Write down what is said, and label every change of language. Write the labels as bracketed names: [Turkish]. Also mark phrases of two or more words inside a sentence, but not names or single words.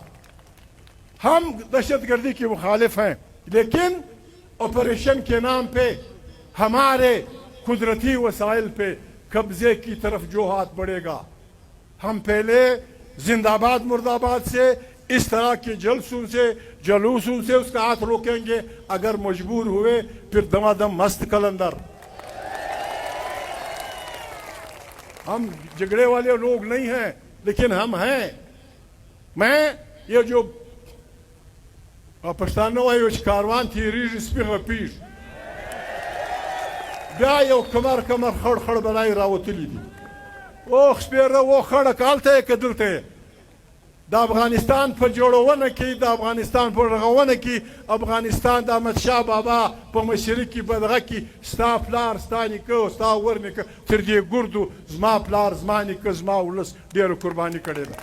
[Urdu] ہم دہشت گردی کے مخالف ہیں, لیکن آپریشن کے نام پہ ہمارے قدرتی وسائل پہ قبضے کی طرف جو ہاتھ بڑھے گا, ہم پہلے زندہ آباد مرد آباد سے اس طرح کے جلوسوں سے اس کا ہاتھ روکیں گے. اگر مجبور ہوئے پھر دمادم مست کلندر. ہم جھگڑے والے لوگ نہیں ہیں, لیکن ہم ہیں. [Pashto] میں یہ جو پښتانه وایي چې کاروان تېرېږي سپي غپېږي, بیا یو کمر خړ خړ بلای راوتلی دي. اوخ سپېره و خړک هلته یې که دلته یې. د افغانستان په جوړونه کې, د افغانستان په رغونه کې, افغانستان د احمدشاه بابا په مشري کې بدغه کې ستا پلار ستا نیکه ستا ورنیکه تر دې ګردو زما پلار زما نیکه زما ولس ډېره قرباني کړې ده.